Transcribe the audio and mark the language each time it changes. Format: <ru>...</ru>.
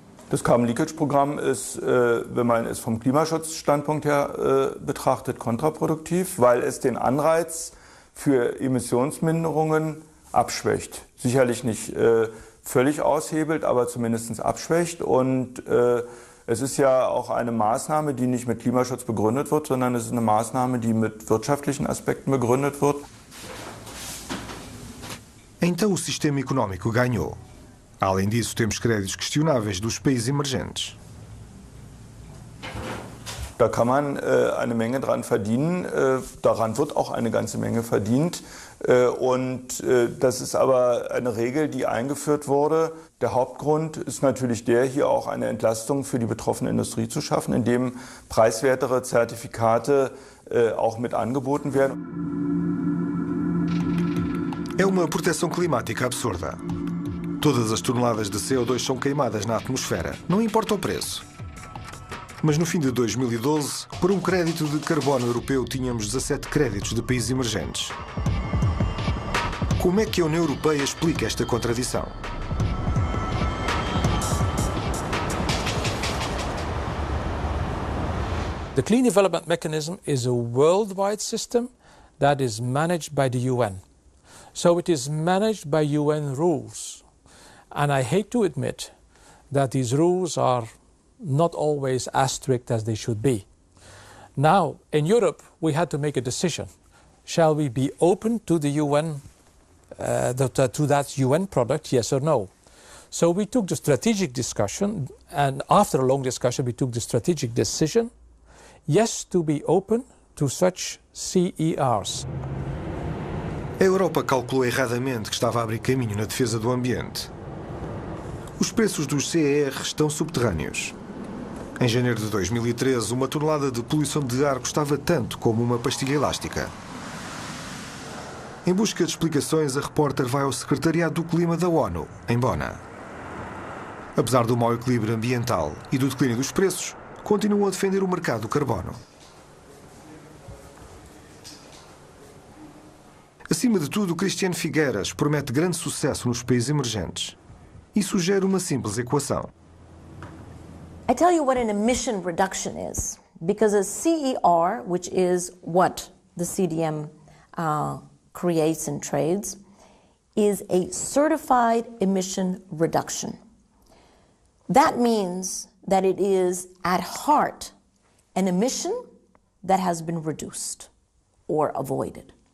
<de>Das Carbon Leakage Programm ist, wenn man es vom Klimaschutzstandpunkt her betrachtet, kontraproduktiv, weil es den Anreiz für Emissionsminderungen abschwächt. Sicherlich nicht völlig aushebelt, aber zumindest abschwächt. Und es ist ja auch eine Maßnahme, die nicht mit Klimaschutz begründet wird, sondern es ist eine Maßnahme, die mit wirtschaftlichen Aspekten begründet wird.</de> <pt>Então o sistema económico ganhou. Além disso, temos créditos questionáveis dos países emergentes.</pt> <de>Da kann man eine Menge dran verdienen. Daran wird auch eine ganze Menge verdient. Und das ist aber eine Regel, die eingeführt wurde. Der Hauptgrund ist natürlich der, hier auch eine Entlastung für die betroffene Industrie zu schaffen, indem preiswertere Zertifikate auch mit angeboten werden.</de> <pt>É uma proteção climática absurda. Todas as toneladas de CO2 são queimadas na atmosfera, não importa o preço. Mas no fim de 2012, para um crédito de carbono europeu, tínhamos 17 créditos de países emergentes. Como é que a União Europeia explica esta contradição?</pt> <en>The Clean Development Mechanism is a worldwide system that is managed by the UN. So it is managed by UN rules. And I hate to admit that these rules are not always as strict as they should be. Now, in Europe, we had to make a decision. Shall we be open to the UN, to that UN product, yes or no? So we took the strategic discussion, and after a long discussion, we took the strategic decision, yes, to be open to such CERs.</en> <pt>A Europa calculou erradamente que estava a abrir caminho na defesa do ambiente. Os preços dos CER estão subterrâneos. Em janeiro de 2013, uma tonelada de poluição de ar custava tanto como uma pastilha elástica. Em busca de explicações, a repórter vai ao Secretariado do Clima da ONU, em Bonn. Apesar do mau equilíbrio ambiental e do declínio dos preços, continuam a defender o mercado do carbono. Acima de tudo, Cristiano Figueiras promete grande sucesso nos países emergentes e sugere uma simples equação. I tell you what an emission reduction is, because a CER, which is what the CDM creates and trades, is a certified emission reduction. That means that it is at heart an emission that has been reduced or avoided.</pt>